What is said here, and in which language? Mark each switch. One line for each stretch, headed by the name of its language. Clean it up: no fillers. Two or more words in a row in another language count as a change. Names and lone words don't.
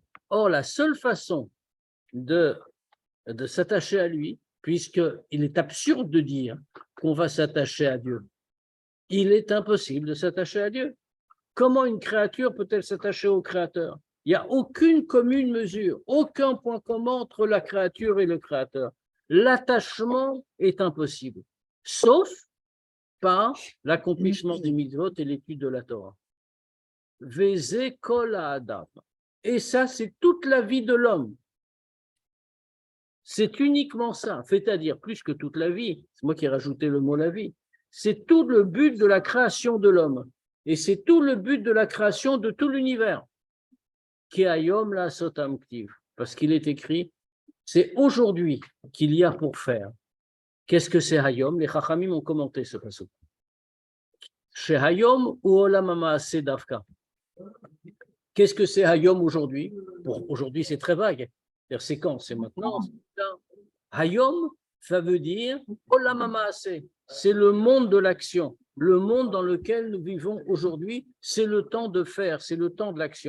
French: Or, la seule façon de s'attacher à lui, puisqu'il est absurde de dire qu'on va s'attacher à Dieu, il est impossible de s'attacher à Dieu. Comment une créature peut-elle s'attacher au Créateur? Il n'y a aucune commune mesure, aucun point commun entre la créature et le Créateur. L'attachement est impossible, sauf par l'accomplissement des mitzvot et l'étude de la Torah.
Hebrew: וזה כל האדם.
French: Et ça, c'est toute la vie de l'homme. C'est uniquement ça, c'est-à-dire plus que toute la vie. C'est moi qui ai rajouté le mot la vie. C'est tout le but de la création de l'homme. Et c'est tout le but de la création de tout l'univers.
Hebrew: כי היום לעשות כתיב.
French: Parce qu'il est écrit, c'est aujourd'hui qu'il y a pour faire. Qu'est-ce que c'est hayom? Les chachamim ont commenté ce passage.
Hebrew: זה היום הוא עולם המעשה דווקא.
French: Qu'est-ce que c'est hayom aujourd'hui? Aujourd'hui, c'est très vague. C'est quand? C'est maintenant? Hayom, ça veut dire
Hebrew: עולם המעשה.
French: C'est le monde de l'action. Le monde dans lequel nous vivons aujourd'hui, c'est le temps de faire, c'est le temps de l'action.